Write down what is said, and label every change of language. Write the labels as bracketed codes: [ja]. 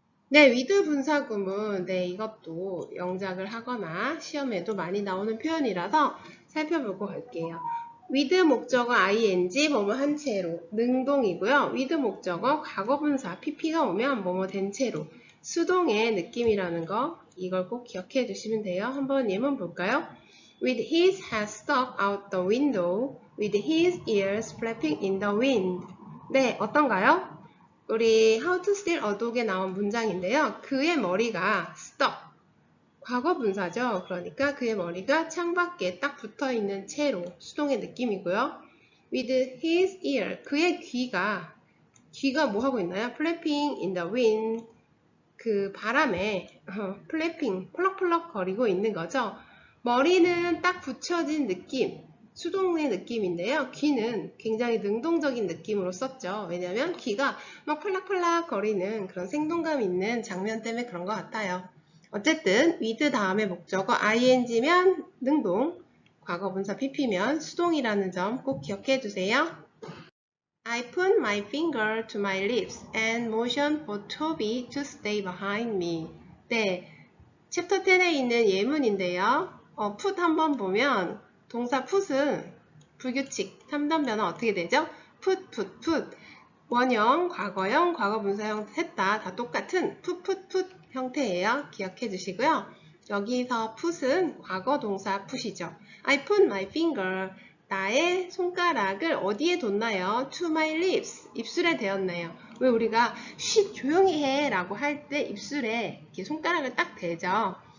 [ko] 네, with 분사구문, 네, 이것도 영작을 하거나 시험에도 많이 나오는 표현이라서 살펴보고 갈게요. with 목적어 ing, 뭐뭐 한 채로, 능동이고요. with 목적어 과거분사, pp가 오면 뭐뭐 된 채로, 수동의 느낌이라는 거, 이걸 꼭 기억해 주시면 돼요. 한번 예문 볼까요? [en] With his head stuck out the window, with his ears flapping in the wind. [ko] 네, 어떤가요? 우리 How to Steal a Dog에 나온 문장인데요. 그의 머리가 stuck, 과거분사죠. 그러니까 그의 머리가 창밖에 딱 붙어있는 채로, 수동의 느낌이고요. [en] With his ear, [ko] 그의 귀가 뭐 하고 있나요? [en] Flapping in the wind, [ko] 그 바람에 플래핑, 펄럭펄럭 거리고 있는 거죠. 머리는 딱 붙여진 느낌, 수동의 느낌인데요. 귀는 굉장히 능동적인 느낌으로 썼죠. 왜냐하면 귀가 막 펄락펄락 거리는 그런 생동감 있는 장면 때문에 그런 것 같아요. 어쨌든 with 다음에 목적어 ing면 능동, 과거분사 pp면 수동이라는 점 꼭 기억해 주세요. [en] I put my finger to my lips and motioned for Toby to stay behind me. [ko] 네, 챕터 10에 있는 예문인데요. put 한번 보면 동사 put은 불규칙, 3단 변화 어떻게 되죠? [en] put. [ko] 원형, 과거형, 과거분사형 셋 다 똑같은 put 형태예요. 기억해 주시고요. 여기서 put은 과거 동사 put이죠. [en] I put my finger, [ko] 나의 손가락을 어디에 뒀나요? [en] To my lips, [ko] 입술에 대었나요? 왜 우리가 쉿 조용히 해 라고 할 때 입술에 이렇게 손가락을 딱 대죠.